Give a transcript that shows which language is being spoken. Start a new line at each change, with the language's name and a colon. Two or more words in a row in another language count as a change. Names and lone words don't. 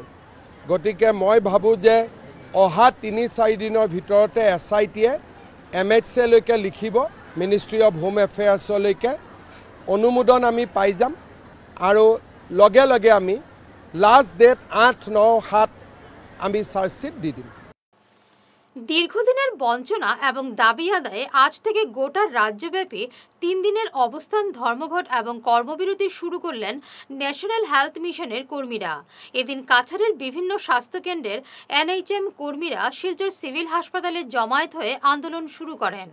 Assamese: গতিকে মই ভাবোঁ যে অহা ৩-৪ দিনৰ ভিতৰতে SITয়ে MHCলৈকে লিখিব, মিনিষ্ট্ৰী অফ হোম এফেয়াৰ্ছলৈকে অনুমোদন আমি পাই যাম, আৰু লগে লগে আমি
English: last date
Assamese: 8-9-7 আমি চাৰ্জশ্বিট দি দিম।
Bangla: দীর্ঘদিনের বঞ্চনা এবং দাবি আদায়ে আজ থেকে গোটা রাজ্যব্যাপী 3 দিনের অবস্থান ধর্মঘট এবং কর্মবিরতি শুরু করলেন ন্যাশনাল হেলথ মিশনের কর্মীরা। এদিন কাছাড়ের বিভিন্ন স্বাস্থ্যকেন্দ্রের এনএইচএম কর্মীরা শিলচর সিভিল হাসপাতালে জমায়েত হয়ে আন্দোলন শুরু করেন।